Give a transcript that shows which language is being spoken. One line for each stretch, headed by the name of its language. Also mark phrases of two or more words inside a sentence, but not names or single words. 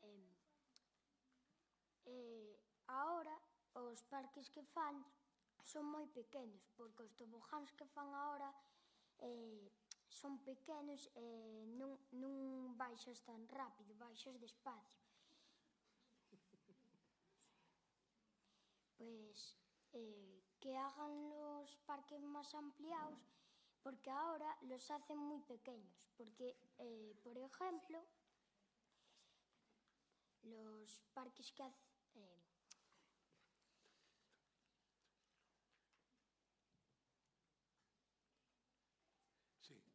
Galician: agora os parques que fan son moi pequenos, porque os tobogáns que fan agora son pequenos e non baixas tan rápido, baixas despacio.
Spanish: Pois que hagan los parques máis ampliados, porque ahora los hacen moi pequeños, porque, por ejemplo, los parques que hacen... Sí.